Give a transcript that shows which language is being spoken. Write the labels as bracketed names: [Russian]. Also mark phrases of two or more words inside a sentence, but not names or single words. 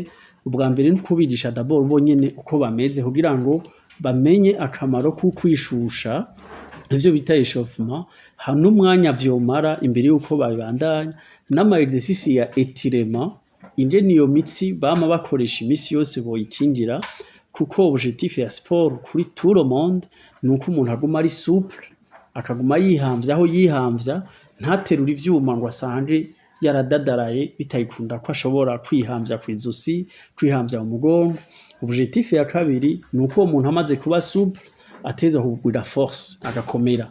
[Rundi] Ubwa mbere ni kubigisha d'abord bo nyene uko bameze kugira ngo bamenye akamaro ko kwishusha, ivyo bita échauffement, n'umwanya vyomara imbere yuko babandanya, n'ama exercice ya étirement, ingene iyo mitsi bama bakoresha imisi yose boyikingira, kuko objectif ya sport kuri [French] tout le monde [Rundi] nuko umuntu aguma ari souple, akaguma yihamvya aho yihamvya, ntaterura ivyuma ngo asange yaradadaraye bitayikunda ko ashobora kwihamvya kw'izosi, kwihamvya mu mugongo. Objectif ya kabiri nuko uwo muntu amaze kuba souple ateza kugwira force agakomera.